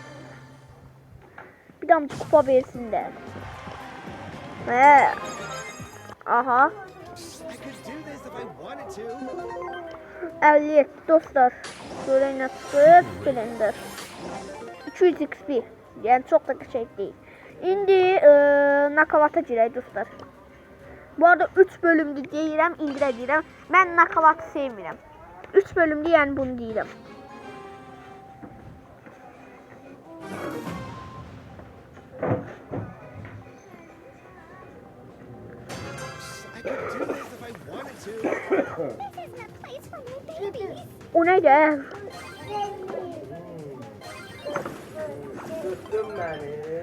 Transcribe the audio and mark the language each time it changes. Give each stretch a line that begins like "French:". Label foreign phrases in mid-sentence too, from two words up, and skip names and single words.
Azerbaijani: Bir damcı kupa versin de. Aha. 50 dostlar.
Turkish: Böyle nasıl Splendor. 200 XP. Yani çok da şey değil.
Azerbaijani: İndi nakavata girək dostlar. Bu arada 3 bölümdü deyirəm, indirə deyirəm. Mən nakavatı sevmirəm. 3 bölümdü yəni bunu deyirəm.
Turkish: O neydi? Tuttum beni.